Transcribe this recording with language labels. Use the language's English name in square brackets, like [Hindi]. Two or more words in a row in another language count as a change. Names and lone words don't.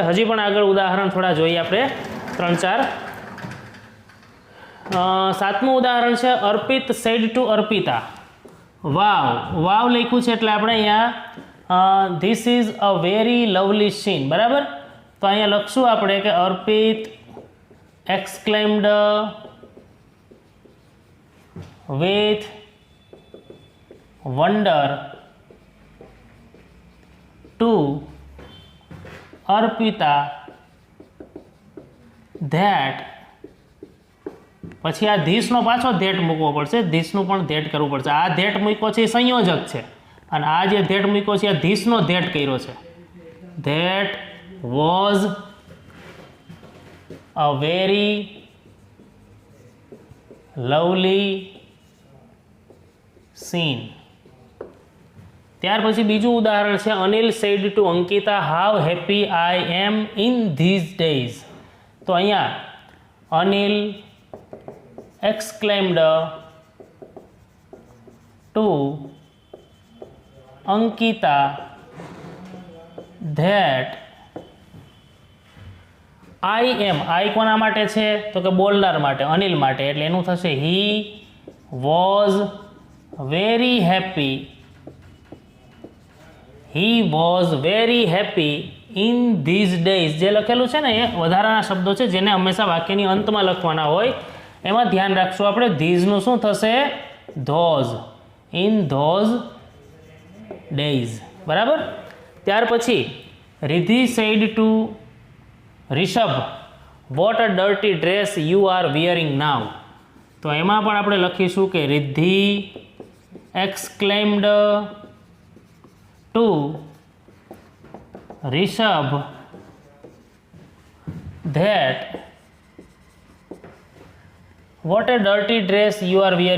[Gujarati] હજી પણ આગળ ઉદાહરણ થોડા જોઈએ આપણે 3-4. 7મું ઉદાહરણ છે અર્પિત [English] said to [Gujarati] અર્પિતા વાવ લખ્યું છે એટલે આપણે અહીંયા [English] this is a very lovely scene. [Gujarati] બરાબર. તો અહીંયા લખશું આપણે કે અર્પિત [English] exclaimed with wonder to Arpita that [Gujarati] પછી આ ધીસનો પાછો ધેટ મૂકવો પડશે. ધીસનું પણ ધેટ કરવું પડશે. આ ધેટ મૂક્યો છે એ સંયોજક છે અને આ જે ધેટ મૂક્યો છે આ ધીસનો ધેટ કર્યો છે. [English] that was a very lovely scene. [Gujarati] ત્યાર પછી બીજું ઉદાહરણ છે [English] અનિલ said to અંકિતા how happy I am in these days. [Gujarati] તો અહીંયા અનિલ [English] exclaimed to [Gujarati] અંકિતા that I કોના માટે છે તો કે બોલનાર માટે, અનિલ માટે, એટલે એનું થશે [English] he was very happy in these days. [Gujarati] જે લખેલું છે ને એ વધારાના શબ્દો છે જેને હંમેશા વાક્યની અંતમાં લખવાના હોય. એમાં ધ્યાન રાખશું આપણે ધીઝનું શું થશે [English] those, in those days. [Gujarati] બરાબર. [English] ત્યાર પછી રિધિ said to રિષભ what a dirty dress you are wearing now. [Gujarati] તો એમાં પણ આપણે લખીશું કે રિદ્ધિ [English] exclaimed to [Gujarati] રિષભ [English] that what a dirty dress you are wearing.